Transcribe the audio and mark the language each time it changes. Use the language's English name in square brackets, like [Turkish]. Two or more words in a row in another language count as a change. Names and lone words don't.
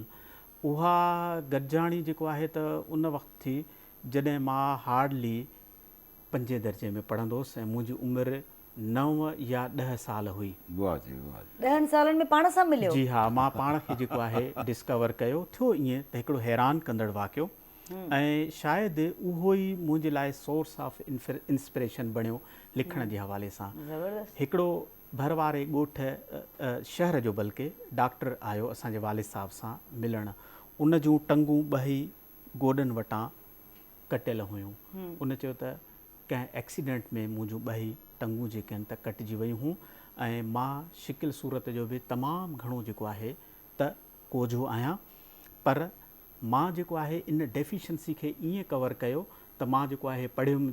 [Sindhi] उहा गॾिजाणी जेको आहे त उन वक़्तु थी जॾहिं मां हार्डली 5 दर्जे में पढ़ंदुसि ऐं मुंहिंजी उमिरि 9 या 10 साल हुई। वाह जी वाह। 10 सालनि में पाण सां मिलियो? जी हा, मां पाण खे जेको आहे डिस्कवर कयो। थियो ईअं त हिकिड़ो हैरान कंदड़ वाक़ियो ऐं शायदि उहो ई मुंहिंजे लाइ [English] source of inspiration [Sindhi] बणियो लिखण जे हवाले सां। हिकिड़ो भर वारे ॻोठ शहर जो बल्कि डॉक्टर आयो असांजे वालिद साहब सां मिलण। उन जूं टंगूं ॿई गोॾनि वटां कटियल हुयूं। उन चयो त कंहिं एक्सीडेंट में मुंहिंजूं ॿई टंगूं जेके आहिनि त कटिजी वियूं हुयूं ऐं मां शिकिल सूरत जो बि तमामु घणो जेको आहे त कोझो आहियां, पर मां जेको आहे इन डेफिशिएंसी खे ईअं कवर कयो त मां जेको आहे पढ़ियुमि।